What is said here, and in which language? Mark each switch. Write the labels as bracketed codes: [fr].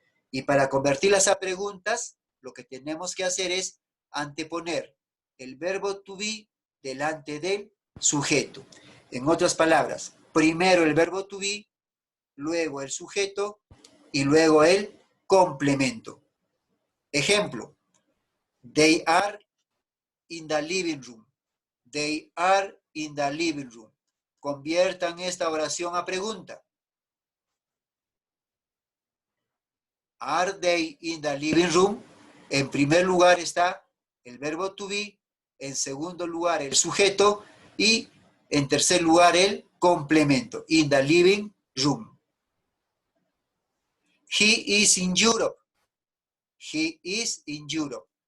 [es] Y para convertirlas a preguntas, lo que tenemos que hacer es anteponer el verbo to be delante del sujeto. En otras palabras, primero el verbo to be, luego el sujeto y luego el complemento. [en] Ejemplo, they are in the living room. They are in the living room. [es] Conviertan esta oración a pregunta. [en] Are they in the living room? [es] En primer lugar está el verbo to be, en segundo lugar el sujeto y en tercer lugar el complemento. [en] In the living room. He is in Europe. He is in Europe.